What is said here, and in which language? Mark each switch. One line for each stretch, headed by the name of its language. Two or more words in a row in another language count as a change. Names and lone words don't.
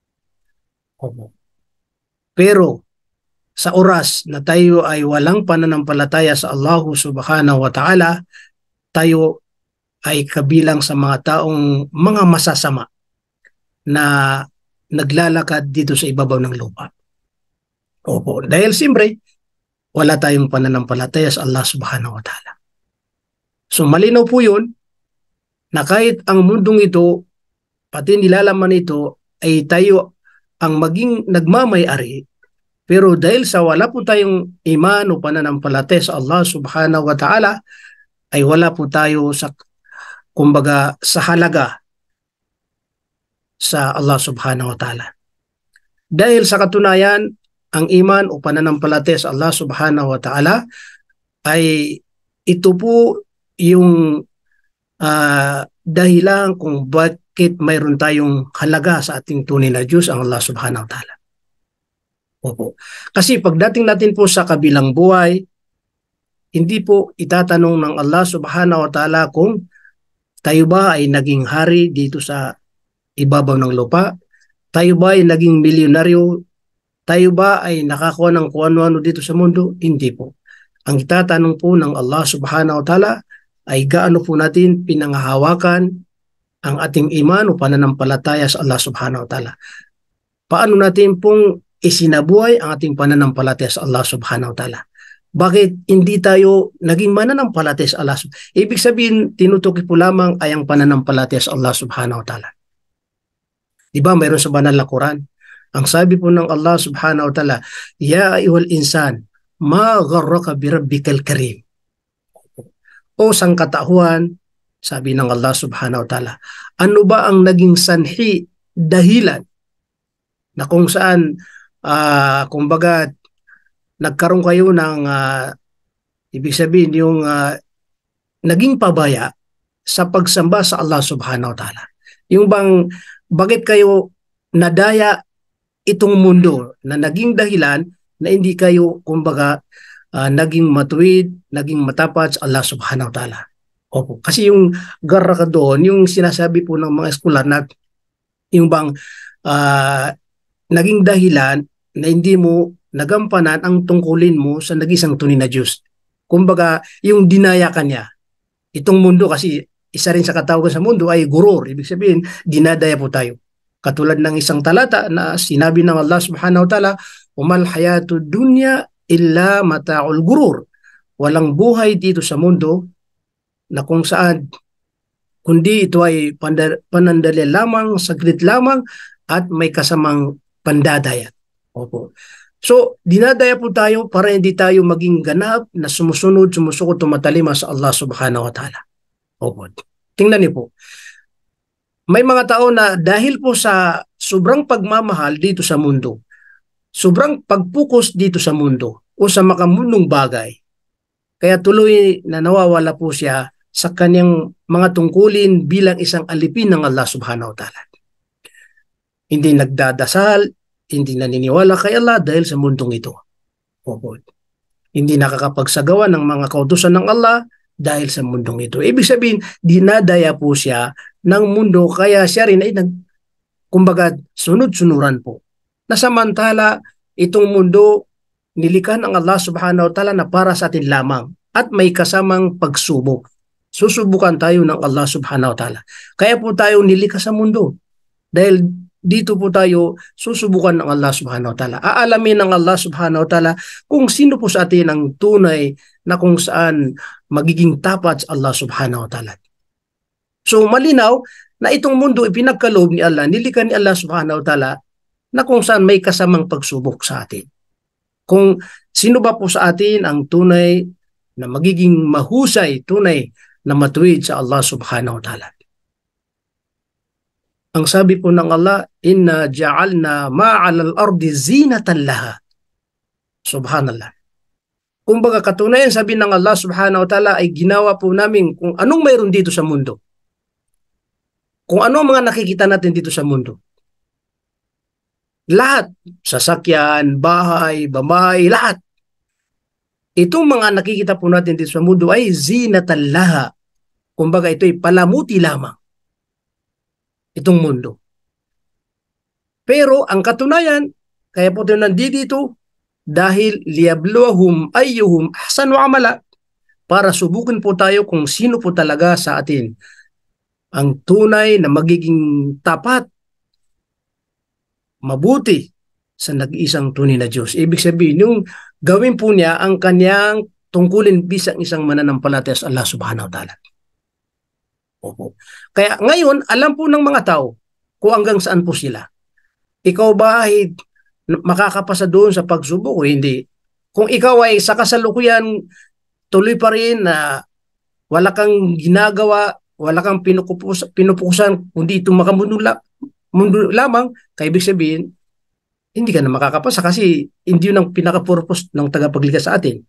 Filipino: Pero sa oras na tayo ay walang pananampalataya sa
Arabic: الله سبحانه وتعالى,
Filipino: tayo ay kabilang sa mga taong mga masasama na naglalakad dito sa ibabaw ng lupa. Opo, dahil siyempre, wala tayong pananampalataya sa
Arabic: الله سبحانه وتعالى.
Filipino: So malinaw po yun na kahit ang mundong ito, pati nilalaman ito, ay tayo ang maging nagmamay-ari, pero dahil sa wala po tayong iman o pananampalataya sa
Arabic: الله سبحانه وتعالى,
Filipino: ay wala po tayo sa, kumbaga, sa halaga sa
Arabic: الله سبحانه وتعالى.
Filipino: Dahil sa katunayan, ang iman o pananampalataya sa
Arabic: الله سبحانه وتعالى
Filipino: ay ito po yung dahilan kung bakit mayroon tayong halaga sa ating tunay na Diyos, ang
Arabic: الله سبحانه وتعالى.
Filipino: Opo. Kasi pagdating natin po sa kabilang buhay, hindi po itatanong ng
Arabic: الله سبحانه وتعالى
Filipino: kung tayo ba ay naging hari dito sa ibabaw ng lupa, tayo ba ay naging milyonaryo, tayo ba ay nakakuha ng kung ano-ano dito sa mundo? Hindi po. Ang itatanong po ng
Arabic: الله سبحانه وتعالى
Filipino: ay gaano po natin pinanghahawakan ang ating iman o pananampalataya sa
Arabic: الله سبحانه وتعالى.
Filipino: Paano natin pong isinabuhay ang ating pananampalataya sa
Arabic: الله سبحانه وتعالى?
Filipino: Bakit hindi tayo naging mananampalataya sa Allah? Ibig sabihin, tinutukoy po lamang ay ang pananampalataya sa
Arabic: الله سبحانه وتعالى.
Filipino: Diba mayroon sa banal na Quran? Ang sabi po ng
Arabic: الله سبحانه وتعالى, يا أيها الإنسان ما غرك بربك الكريم.
Filipino: O sangkatauhan, sabi ng
Arabic: الله سبحانه وتعالى,
Filipino: ano ba ang naging sanhi, dahilan, na kung saan, kumbaga, nagkaroon kayo ng, ibig sabihin, yung naging pabaya sa pagsamba sa
Arabic: الله سبحانه وتعالى.
Filipino: Yung bang, bakit kayo nadaya itong mundo na naging dahilan na hindi kayo, kumbaga, naging matuwid, naging matapat sa
Arabic: الله سبحانه وتعالى.
Filipino: Opo. Kasi yung garra ka doon, yung sinasabi po ng mga eskolar na yung bang naging dahilan na hindi mo nagampanan ang tungkulin mo sa nag-isang tunay na Diyos. Kumbaga, yung dinaya ka niya. Itong mundo kasi, isa rin sa katawagan sa mundo ay gurur. Ibig sabihin, dinadaya po tayo. Katulad ng isang talata na sinabi ng
Arabic: الله سبحانه وتعالى, وما الحياة الدنيا إلا متاع الغرور.
Filipino: Walang buhay dito sa mundo na kung saan, kundi ito ay panandali lamang, saglit lamang, at may kasamang pandadaya. Opo. So, dinadaya po tayo para hindi tayo maging ganap na sumusunod, sumusukot, tumatalima sa
Arabic: الله سبحانه وتعالى.
Filipino: Opo. Tingnan niyo po. May mga tao na dahil po sa sobrang pagmamahal dito sa mundo, sobrang pagpukus dito sa mundo o sa makamundong bagay, kaya tuloy na nawawala po siya sa kanyang mga tungkulin bilang isang alipin ng
Arabic: الله سبحانه وتعالى.
Filipino: Hindi nagdadasal, hindi naniniwala kay Allah dahil sa mundong ito. Opo. Hindi nakakapagsagawa ng mga kautusan ng Allah dahil sa mundong ito. Ibig sabihin, dinadaya po siya ng mundo, kaya siya rin ay kumbaga sunod-sunuran po. Nasamantala, itong mundo nilikha ng
Arabic: الله سبحانه وتعالى
Filipino: na para sa atin lamang at may kasamang pagsubok. Susubukan tayo ng
Arabic: الله سبحانه وتعالى.
Filipino: Kaya po tayo nilikha sa mundo. Dahil dito po tayo susubukan ng
Arabic: الله سبحانه وتعالى.
Filipino: Aalamin ng
Arabic: الله سبحانه وتعالى
Filipino: kung sino po sa atin ang tunay na kung saan magiging tapat sa
Arabic: الله سبحانه وتعالى.
Filipino: So malinaw na itong mundo ipinagkaloob ni Allah, nilikha ni
Arabic: الله سبحانه وتعالى
Filipino: na kung saan may kasamang pagsubok sa atin. Kung sino ba po sa atin ang tunay na magiging mahusay, tunay na matuwid sa
Arabic: الله سبحانه وتعالى.
Filipino: Ang sabi po ng Allah,
Arabic: إنا جعلنا ما على الأرض زينة لها.
Filipino: Subhanallah. Kumbaga katunayan sabi ng
Arabic: الله سبحانه وتعالى
Filipino: ay ginawa po namin kung anong mayroon dito sa mundo. Kung ano ang mga nakikita natin dito sa mundo. Lahat, sasakyan, bahay, bamay, lahat. Itong mga nakikita po natin dito sa mundo ay
Arabic: زينة لها.
Filipino: Kumbaga ito ay palamuti lamang. Itong mundo. Pero ang katunayan, kaya po tayo nandito dahil
Arabic: لنبلوهم أيهم أحسن عملا,
Filipino: para subukin po tayo kung sino po talaga sa atin ang tunay na magiging tapat, mabuti sa nag-iisang tunay na Diyos. Ibig sabihin, yung gawin po niya ang kanyang tungkulin bisang isang mananampalataya sa
Arabic: الله سبحانه وتعالى.
Filipino: Opo. Kaya ngayon, alam po ng mga tao kung hanggang saan po sila. Ikaw ba ay makakapasa doon sa pagsubok o hindi? Kung ikaw ay sa kasalukuyan tuloy pa rin na wala kang ginagawa, wala kang pinupukusan, kundi itong mundo lamang, kaya ibig sabihin, hindi ka na makakapasa kasi hindi yun ang pinaka-purpose ng tagapagligtas sa atin.